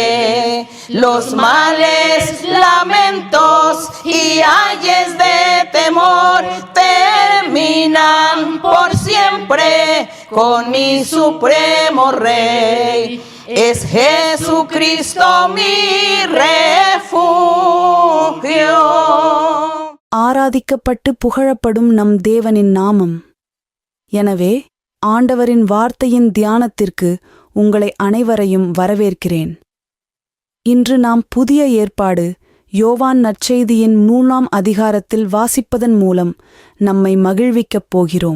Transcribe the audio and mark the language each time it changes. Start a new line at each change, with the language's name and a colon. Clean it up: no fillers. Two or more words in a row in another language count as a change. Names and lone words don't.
Spanish: Los males, lamentos y ayes de temor terminan por siempre con mi supremo Rey. Es Jesucristo mi refugio.
Tamil: ஆராதிக்கப்பட்டு புகழப்படும் நம் தேவனின் நாமம். எனவே ஆண்டவரின் வார்த்தையின் தியானத்திற்கு உங்களை அனைவரையும் வரவேற்கிறேன். இன்று நாம் புதிய ஏற்பாடு யோவான் நற்செய்தியின் 3ஆம் அதிகாரத்தில் வாசிப்பதன் மூலம் நம்மை மகிழ்விக்கப் போகிறோம்.